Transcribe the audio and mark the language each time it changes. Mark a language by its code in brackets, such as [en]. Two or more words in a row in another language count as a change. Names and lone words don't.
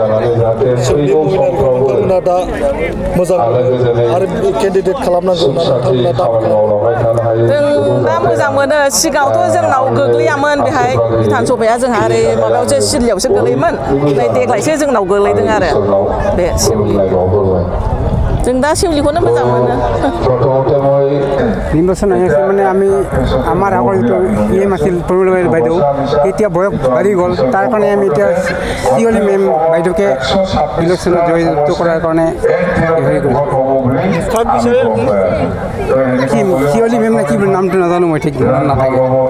[brx] नोंथांमोना दा मोजां आरो केन्डिडेट खालामनांगौ जों दा मोजां मोनो सिगाङावथ' जोंनाव गोग्लैयामोन बेहाय बिधान सभाया जोंहा ओरै माबायावसो सिदलियावसो गोग्लैयोमोन नै देग्लायसो जोंनाव गोग्लैदों आरो बे सेवलि जों दा सेवलिखौनो मोजां मोनो [as] নির্বাচন আহি আছে মানে আমি আমাৰ আগৰ যিটো এম আছিল প্ৰমিলা বাইদেউ এতিয়া বয়স বাঢ়ি গ'ল তাৰ কাৰণে আমি এতিয়া শিৱলি মেম বাইদেউকে ইলেকশ্যনত জয়যুক্ত কৰাৰ কাৰণে হেৰি কৰিছোঁ শিৱলি মেম নে কি নামটো নাজানো মই ঠিক নাথাকে